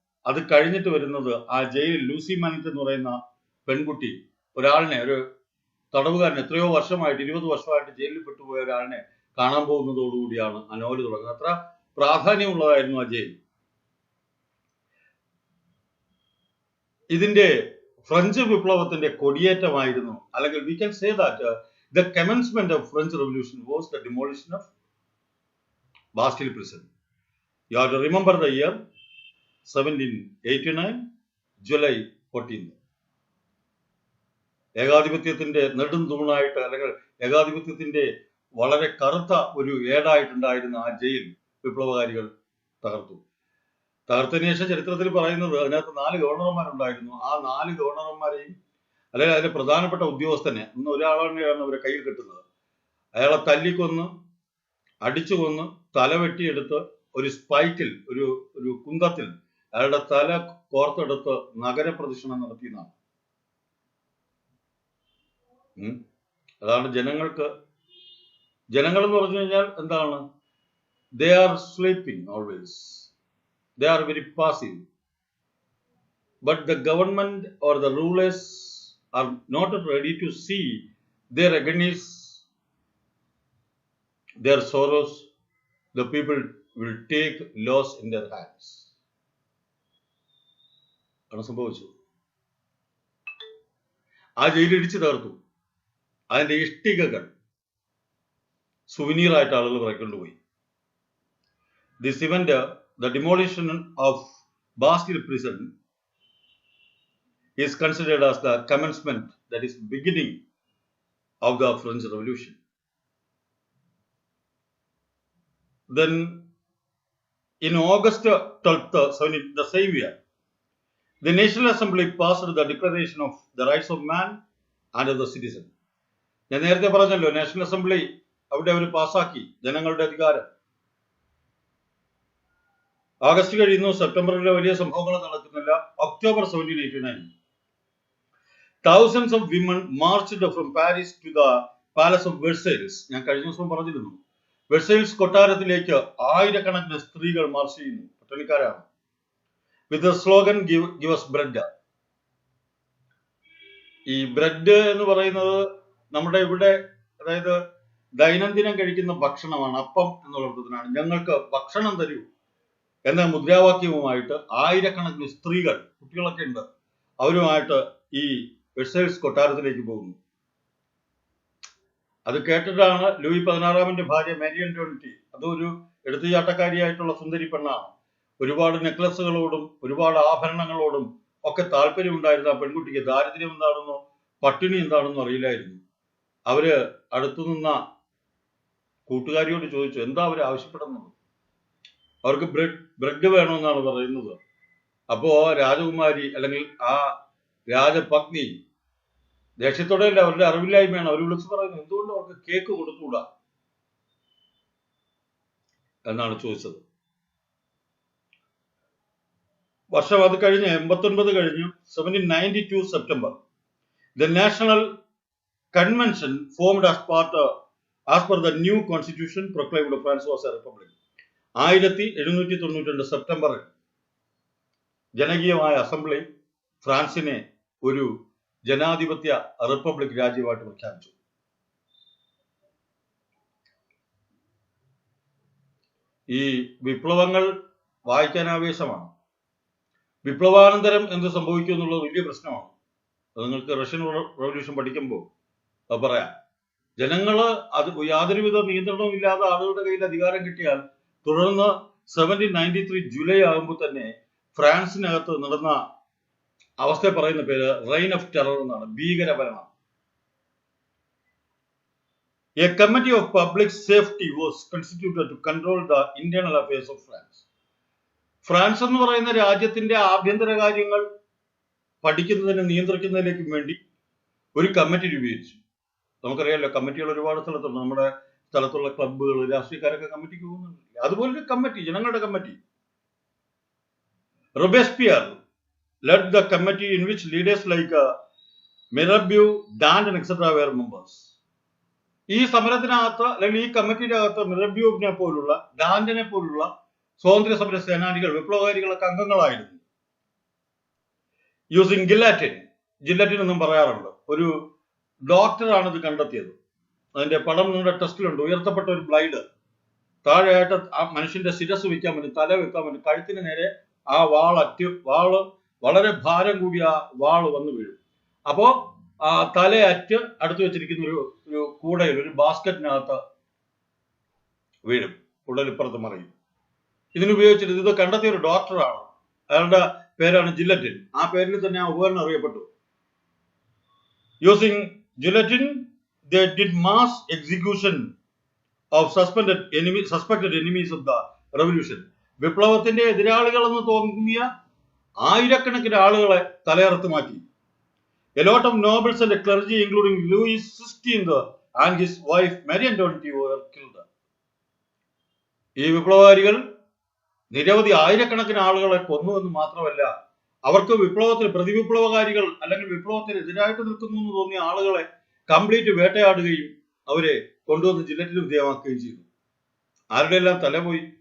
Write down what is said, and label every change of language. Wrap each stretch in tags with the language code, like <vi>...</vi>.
<ml>അത് കഴിഞ്ഞിട്ട് വരുന്നത് ആ ജയിലിൽ ലൂസി മാനിറ്റ് എന്ന് പറയുന്ന പെൺകുട്ടി ഒരാളിനെ, ഒരു തടവുകാരൻ, എത്രയോ വർഷമായിട്ട്, 20 വർഷമായിട്ട് ജയിലിൽ പെട്ടുപോയ ഒരാളിനെ കാണാൻ പോകുന്നതോടുകൂടിയാണ് ആ നോവൽ തുടങ്ങുന്നത്. അത്ര പ്രാധാന്യമുള്ളതായിരുന്നു ആ ജയിൽ. ഇതിന്റെ ഫ്രഞ്ച് വിപ്ലവത്തിന്റെ കൊടിയേറ്റമായിരുന്നു, അല്ലെങ്കിൽ</ml> <en>We can say that the commencement of French Revolution was the demolition of Bastille prison. You have to remember the year 1789, July 14.</en> <ml>ഏകാധിപത്യത്തിന്റെ നെടും തൂണായിട്ട്, അല്ലെങ്കിൽ ഏകാധിപത്യത്തിന്റെ വളരെ കറുത്ത ഒരു ഏടായിട്ടുണ്ടായിരുന്ന ആ ജയിൽ വിപ്ലവകാരികൾ തകർത്തതിനു ശേഷം ചരിത്രത്തിൽ പറയുന്നത് അതിനകത്ത് 4 ഗവർണർമാരുണ്ടായിരുന്നു. ആ 4 ഗവർണർമാരെയും, അല്ലെങ്കിൽ അതിന്റെ പ്രധാനപ്പെട്ട ഉദ്യോഗസ്ഥനെ, ഇന്ന് ഒരാളാണ് അവരെ കയ്യിൽ കെട്ടുന്നത്, അയാളെ തല്ലിക്കൊന്ന്, അടിച്ചു കൊന്ന്, തല വെട്ടിയെടുത്ത് ഒരു സ്പൈക്കിൽ, ഒരു കുന്തത്തിൽ അയാളുടെ തല കോർത്തെടുത്ത് നഗരപ്രദക്ഷിണം നടത്തിയെന്നാണ്. അതാണ് ജനങ്ങൾ എന്ന് പറഞ്ഞു കഴിഞ്ഞാൽ എന്താണ്?</ml> <en>They are sleeping always. They are very passive. But the government or the rulers are not ready to see their agonies, their sorrows, the people will take laws in their hands.</en> <ml>ആണ് സംഭവിച്ചത്. ആ jail ഇടിച്ചു തകർത്തു. അതിന്റെ ഇഷ്ടികകൾ സുവനീറായിട്ട് ആളുകൾ പറക്കൊണ്ടുപോയി.</ml> <en>This event, the demolition of Bastille prison, is considered as the commencement, that is beginning of the French Revolution. Then in August 12th, the same year, the National Assembly passed the Declaration of the Rights of Man and of the Citizen.</en> <ml>ഞാൻ നേരത്തെ പറഞ്ഞല്ലോ, national assembly അവിടെ അവർ പാസ്സാക്കി ജനങ്ങളുടെ അധികാരം. August കഴിയുന്നു, സെപ്റ്റംബറിലെ വലിയ സംഭവങ്ങൾ നടക്കുന്നില്ല.</ml> <en>October 1789, thousands of women marched from Paris to the Palace of Versailles.</en> <ml>ഞാൻ കഴിഞ്ഞ ദിവസം പറഞ്ഞിരുന്നു, വെർസൈൽസ് കൊട്ടാരത്തിലേക്ക് ആയിരക്കണക്കിന് സ്ത്രീകൾ മാർച്ച് ചെയ്യുന്നു, പട്ടണിക്കാരാണ്.</ml> <en>With the slogan give us bread.</en> <ml>ഈ ബ്രെഡ് എന്ന് പറയുന്നത് നമ്മുടെ ഇവിടെ, അതായത് ദൈനംദിനം കഴിക്കുന്ന ഭക്ഷണമാണ്. അപ്പം എന്നുള്ള അർത്ഥത്തിനാണ്. ഞങ്ങൾക്ക് ഭക്ഷണം തരൂ എന്ന മുദ്രാവാക്യവുമായിട്ട് ആയിരക്കണക്കിന് സ്ത്രീകൾ, കുട്ടികളൊക്കെ ഉണ്ട്, അവരുമായിട്ട് ഈ വെർസൈൽസ് കൊട്ടാരത്തിലേക്ക് പോകുന്നു. അത് കേട്ടിട്ടാണ് ലൂയി 16 ഭാര്യ മാരി ആന്റോണിറ്റി, അതൊരു എടുത്തുചാട്ടക്കാരിയായിട്ടുള്ള സുന്ദരി പെണ്ണാണ്, ഒരുപാട് നെക്ലസുകളോടും ഒരുപാട് ആഭരണങ്ങളോടും ഒക്കെ താല്പര്യമുണ്ടായിരുന്ന ആ പെൺകുട്ടിക്ക് ദാരിദ്ര്യം എന്താണെന്നോ പട്ടിണി എന്താണെന്നോ അറിയില്ലായിരുന്നു. അവര് അടുത്തു നിന്ന കൂട്ടുകാരിയോട് ചോദിച്ചു, എന്താ അവര് ആവശ്യപ്പെടുന്നത്? അവർക്ക് ബ്രെഡ് വേണമെന്നാണ് പറയുന്നത്. അപ്പോ രാജകുമാരി അല്ലെങ്കിൽ ആ രാജപത്നി ദേഷ്യത്തോടെയല്ല, അവരുടെ അറിവില്ലായ്മയാണ്. അവർ വിളിച്ചു പറയുന്നത്, എന്തുകൊണ്ട് അവർക്ക് കേക്ക് കൊടുത്തുകൂടാ എന്നാണ് ചോദിച്ചത്. വർഷം അത് കഴിഞ്ഞ് 89 കഴിഞ്ഞു.</ml> <en>1792 September, the National Convention formed as per the new constitution proclaimed France was a republic.</en> <ml>1792 സെപ്റ്റംബറിൽ ജനകീയമായ അസംബ്ലി ഫ്രാൻസിനെ ഒരു ജനാധിപത്യ റിപ്പബ്ലിക് രാജ്യമായിട്ട് പ്രഖ്യാപിച്ചു. ഈ വിപ്ലവങ്ങൾ വായിക്കാൻ ആവേശമാണ്. വിപ്ലവാനന്തരം എന്ത് സംഭവിക്കും എന്നുള്ളത് വലിയ പ്രശ്നമാണ്. അത് നിങ്ങൾക്ക് റഷ്യൻ റവല്യൂഷൻ പഠിക്കുമ്പോൾ അത് പറയാം. ജനങ്ങള് അത് യാതൊരുവിധ നിയന്ത്രണവും ഇല്ലാതെ ആളുകളുടെ കയ്യിൽ അധികാരം കിട്ടിയാൽ തുടർന്ന് 1793 ജൂലൈ ആകുമ്പോൾ തന്നെ ഫ്രാൻസിനകത്ത് നടന്ന അവസ്ഥയെ പറയുന്ന പേര്</ml> <en>reign of terror</en> <ml>എന്നാണ്, ഭീകരഭരണം.</ml> <en>A committee of public safety was constituted to control the internal affairs of France.</en> <ml>France എന്ന് പറയുന്ന രാജ്യത്തിന്റെ ആഭ്യന്തര കാര്യങ്ങൾ പഠിക്കുന്നതിന് നിയന്ത്രിക്കുന്നതിലേക്കും വേണ്ടി ഒരു കമ്മിറ്റി രൂപീകരിച്ചു. നമുക്കറിയാമല്ലോ, കമ്മിറ്റികൾ ഒരുപാട് സ്ഥലത്തുണ്ട്. നമ്മുടെ സ്ഥലത്തുള്ള ക്ലബ്ബുകൾ, രാഷ്ട്രീയക്കാരൊക്കെ കമ്മിറ്റിക്ക് പോകുന്നുണ്ട്. അതുപോലൊരു കമ്മിറ്റി, ജനങ്ങളുടെ committee.</ml> <en>Robespierre led the committee in which leaders like Mirabeau, Danton, etc. were members.</en> <ml>ഈ സമരത്തിനകത്ത് അല്ലെങ്കിൽ ഈ കമ്മിറ്റിയുടെ അകത്ത് മിറബ്യൂവിനെ പോലുള്ള, ഡാന്റനെ പോലുള്ള സ്വാതന്ത്ര്യ സമര സേനാനികൾ, വിപ്ലവകാരികളൊക്കെ അംഗങ്ങളായിരുന്നു. യൂസിങ് ജില്ലറ്റിൻ എന്നും പറയാറുണ്ട്. ഒരു ഡോക്ടറാണ് ഇത് കണ്ടെത്തിയത്. അതിന്റെ പടം നിങ്ങളുടെ ടെസ്റ്റിലുണ്ട്. ഉയർത്തപ്പെട്ട ഒരു ബ്ലൈഡ്, താഴെയായിട്ട് ആ മനുഷ്യന്റെ ശിരസ് വെക്കാൻ പറ്റും, തല വെക്കാൻ പറ്റും. കഴുത്തിന് നേരെ ആ വാള് വളരെ ഭാരം കൂടിയ ആ വാള് വന്നു വീഴും. അപ്പോ ആ തലയറ്റ് അടുത്ത് വെച്ചിരിക്കുന്ന ഒരു കൂടയിൽ, ഒരു ബാസ്ക്കറ്റിനകത്ത് വീഴും, ഉടലിപ്പുറത്ത് മറിയും. ഇതിനുപയോഗിച്ചിട്ട് ഇത് കണ്ടെത്തിയ ഒരു ഡോക്ടറാണ്. അയാളുടെ പേരാണ് ജില്ലറ്റിൻ. ആ പേരിൽ തന്നെ ആ ഉപകരണം അറിയപ്പെട്ടു.</ml> <en>Using guillotine they did mass execution of suspected enemies of the revolution.</en> <ml>വിപ്ലവത്തിന്റെ എതിരാളികളെന്ന് തോന്നിയ ആയിരക്കണക്കിന് ആളുകളെ തലയറുത്ത് മാറ്റി.</ml> <en>A lot of nobles and clergy, including Louis XVI and his wife Marie Antoinette, were killed.</en> <ml>ഈ വിപ്ലവകാരികൾ നിരവധി ആയിരക്കണക്കിന് ആളുകളെ കൊന്നു എന്ന് മാത്രമല്ല, അവർക്ക് വിപ്ലവത്തിൽ പ്രതിവിപ്ലവകാരികൾ അല്ലെങ്കിൽ വിപ്ലവത്തിന് എതിരായിട്ട് നിൽക്കുന്നു എന്ന് തോന്നിയ ആളുകളെ കംപ്ലീറ്റ് വേട്ടയാടുകയും അവരെ കൊണ്ടുവന്ന് ജില്ലറ്റിന് വിധേയമാക്കുകയും ചെയ്തു. ആരുടെ എല്ലാം തലപോയി?</ml>